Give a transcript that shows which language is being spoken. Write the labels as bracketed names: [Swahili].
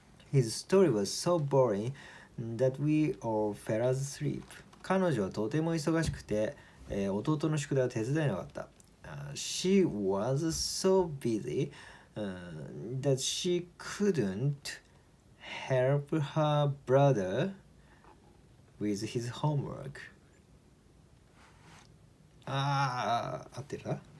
[English] His story was so boring that we all fell asleep. [Japanese] 彼女はとても忙しくて、弟の宿題を手伝えなかった。 [English] She was so busy that she couldn't help her brother with his homework. [Japanese] 合ってるか？